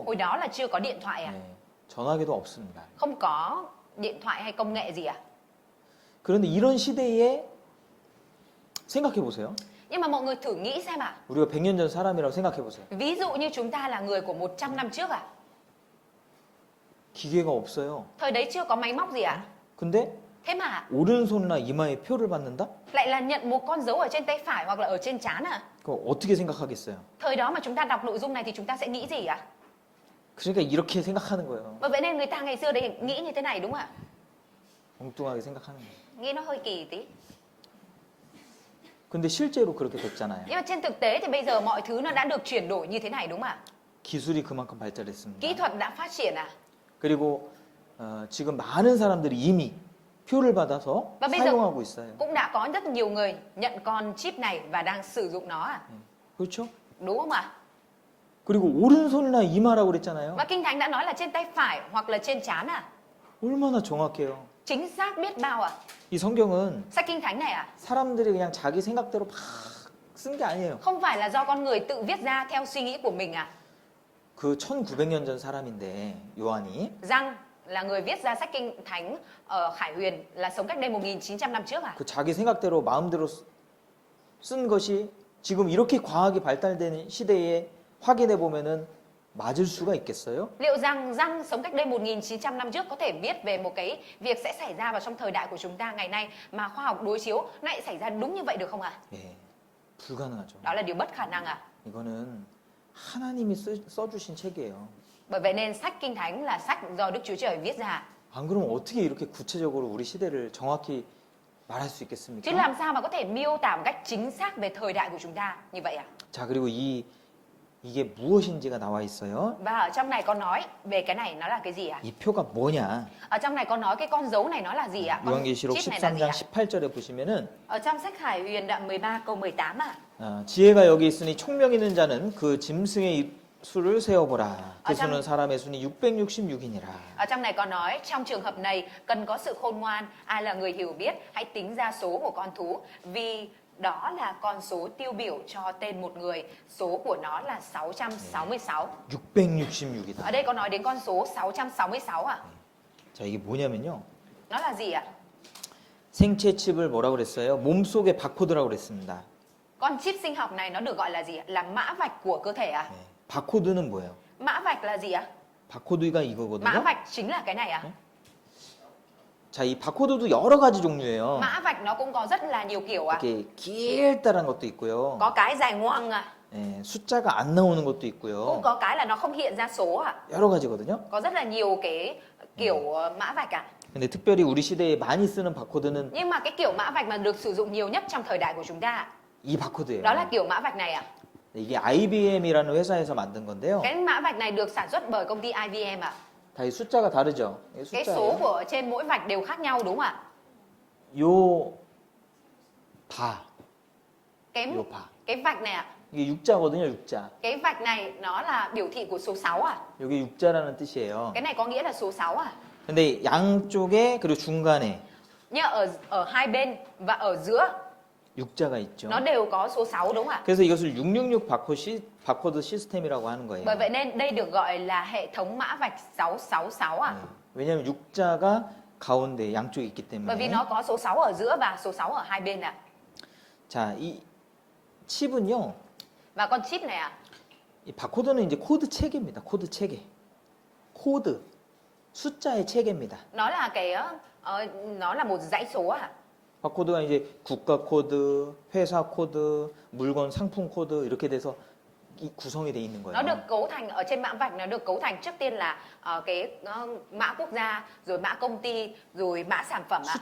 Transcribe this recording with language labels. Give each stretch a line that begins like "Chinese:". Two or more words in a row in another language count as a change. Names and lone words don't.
Vietnamese: Hồi đó là chưa có điện thoại ạ.
Korean: 전화기도 없습니다.
Vietnamese: Không có điện thoại hay công nghệ gì ạ.
Korean: 그런데 이런 시대에 생각해 보세요.
Vietnamese: Nhưng mà mọi người thử nghĩ xem ạ.
Korean: 우리가 100년 전 사람이라고 생각해 보세요.
Vietnamese: Ví dụ như chúng ta là người của 100 năm trước ạ.
Korean: 기계가 없어요.
Vietnamese: Thời đấy chưa có máy móc gì ạ.
Korean: 근데
Vietnamese: Thế mà
Korean: 오른손이나 이마에 표를 받는다?
Vietnamese: lại là nhận một con dấu ở trên tay phải hoặc là ở trên trán ạ.
Korean: 그거 어떻게 생각하겠어요?
Vietnamese: Thời đó mà chúng ta đọc nội dung này thì chúng ta sẽ nghĩ gì ạ?
Korean: 그러니까 이렇게 생각하는 거예요.
Vietnamese: Bởi vậy nên người ta ngày xưa đấy nghĩ như thế này đúng không ạ?
Korean: 엉뚱하게 생각하는 거예요.
Vietnamese: Nghĩ nó hơi kỳ tí.
Korean: 근데 실제로 그렇게 됐잖아요.
Vietnamese: Nhưng mà trên thực tế thì bây giờ mọi thứ nó đã được chuyển đổi như thế này đúng không ạ?
Korean: 기술이 그만큼 발달했습니다.
Vietnamese: Kỹ thuật đã phát triển à?
Korean: 그리고 지금 많은 사람들이 이미 표를 받아서
Vietnamese: Và bây giờ
Korean: 사용하고 있어요.
Vietnamese: cũng đã có rất nhiều người nhận con chip này và đang sử dụng nó à?
Korean: 그렇죠?
Vietnamese: Đúng không ạ?
Korean: 그리고 오른손이나 이마라고 그랬잖아요.
Vietnamese: Và Kinh Thánh đã nói là trên tay phải hoặc là trên trán à?
Korean: 얼마나 정확해요.
Vietnamese: Chính xác biết bao à?
Korean: 이 성경은
Vietnamese: Sách Kinh Thánh này à?
Korean: 사람들이 그냥 자기 생각대로 막 쓴 게 아니에요.
Vietnamese: Không phải là do con người tự viết ra theo suy nghĩ của mình à?
Korean: 그 1900년 전 사람인데 요한이
Vietnamese: Giăng là người viết ra sách Kinh Thánh ở Khải Huyền là sống cách đây 1900 năm trước à?
Korean: 그 자기 생각대로 마음대로 쓴 것이 지금 이렇게 과학이 발달된 시대에 확인해 보면은 맞을 수가 있겠어요?
Vietnamese: Liệu rằng Giăng sống cách đây 1900 năm trước có thể viết về một cái việc sẽ xảy ra vào trong thời đại của chúng ta ngày nay mà khoa học đối chiếu nó lại xảy ra đúng như vậy được không ạ?
Korean: 예, 불가능하죠.
Vietnamese: Đó là điều bất khả năng ạ.
Korean: 이거는 하나님이 써주신 책이에요.
Vietnamese: Bởi vậy nên sách Kinh Thánh là sách do Đức Chúa Trời viết ra.
Korean: 안 그러면 어떻게 이렇게 구체적으로 우리 시대를 정확히 말할 수 있겠습니까?
Vietnamese: Chứ làm sao mà có thể miêu tả một cách chính xác về thời đại của chúng ta như vậy ạ?
Korean: 자, 그리고 이게 무엇인지가 나와 있어요.
Vietnamese: Và ở trong này có nói về cái này nó là cái gì ạ?
Korean: 이 표가 뭐냐?
Vietnamese: Ở trong này có nói cái con dấu này nó là gì ạ? Con
Korean: 요한계시록
Vietnamese: chip này là gì
Korean: 13장
Vietnamese: ạ?
Korean: 18절에 보시면은
Vietnamese: Ở trong sách Khải Huyền đoạn 13 câu 18 ạ.
Korean: 지혜가 여기 있으니 총명 있는 자는 그 짐승의 수를 세어보라. 그 수는 사람의 수니 666이니라.
Vietnamese: Ở trong này có nói trong trường hợp này cần có sự khôn ngoan, ai là người hiểu biết hãy tính ra số của con thú vì đó là con số tiêu biểu cho tên một người, số của nó là 666.
Korean: 666이다.
Vietnamese: Ở đây có nói đến con số 666 à?
Korean: 자, 이게 뭐냐면요.
Vietnamese: Nó là gì ạ?
Korean: 생체 칩을 뭐라고 그랬어요? 몸속의 바코드라고 그랬습니다.
Vietnamese: Con chip sinh học này nó được gọi là gì ạ? Là mã vạch của cơ thể à?
Korean: 바코드는 뭐예요?
Vietnamese: Mã vạch là gì ạ?
Korean: 바코드가
Vietnamese: Mã
Korean: 이거거든요.
Vietnamese: vạch chính là cái này à?
Korean: 자, 이 바코드도 여러 가지 종류예요.
Vietnamese: Mã vạch nó cũng có rất là nhiều kiểu à?
Korean: 이렇게 길다란 것도 있고요.
Vietnamese: Có cái dài ngoằng à?
Korean: 예, 숫자가 안 나오는 것도
Vietnamese: Cũng
Korean: 있고요.
Vietnamese: có cái là nó không hiện ra số à?
Korean: 여러 가지거든요.
Vietnamese: Có rất là nhiều cái kiểu mã vạch à?
Korean: 근데 특별히 우리 시대에 많이 쓰는 바코드는
Vietnamese: Nhưng mà cái kiểu mã vạch mà được sử dụng nhiều nhất trong thời đại của chúng ta
Korean: 이 바코드예요.
Vietnamese: đó là kiểu mã vạch này à?
Korean: 이게 IBM이라는 회사에서 만든 건데요.
Vietnamese: Cái mã vạch này được sản xuất bởi công ty IBM à?
Korean: 다 이 숫자가 다르죠. 이게
Vietnamese: Cái số
Korean: 숫자예요.
Vietnamese: của trên mỗi vạch đều khác nhau đúng không ạ?
Korean: 요 바,
Vietnamese: Cái
Korean: 요 바.
Vietnamese: cái vạch này à?
Korean: 이게 육자거든요, 육자.
Vietnamese: Cái vạch này nó là biểu thị của số 6 à?
Korean: 여기 육자라는 뜻이에요.
Vietnamese: Cái này có nghĩa là số 6 à?
Korean: 근데 양쪽에 그리고 중간에
Vietnamese: Nhưng ở hai bên và ở giữa
Korean: 육자가 있죠.
Vietnamese: nó đều có số 6 đúng không ạ?
Korean: 그래서 이것을 666 바코드 시스템이라고 하는 거예요.
Vietnamese: Bởi vậy nên đây được gọi là hệ thống mã vạch 666 à?
Korean: 왜냐하면 육자가 가운데 양쪽에 있기
Vietnamese: Bởi vì
Korean: 때문에.
Vietnamese: nó có số 6 ở giữa và số 6 ở hai bên ạ.
Korean: 자, 이 칩은요.
Vietnamese: Và con chip này ạ,
Korean: 이 바코드는 이제 코드 체계입니다. 코드 체계. 코드. 숫자의 체계입니다.
Vietnamese: nó là cái nó là một dãy số ạ.
Korean: 바코드가 이제 국가 코드, 회사 코드, 물건 상품 코드 이렇게 돼서 구성이 돼 있는
Vietnamese: Nó
Korean: 거예요.
Vietnamese: được cấu thành ở trên mã vạch, nó được cấu thành trước tiên là cái mã quốc gia, rồi mã công ty, rồi mã sản phẩm ạ.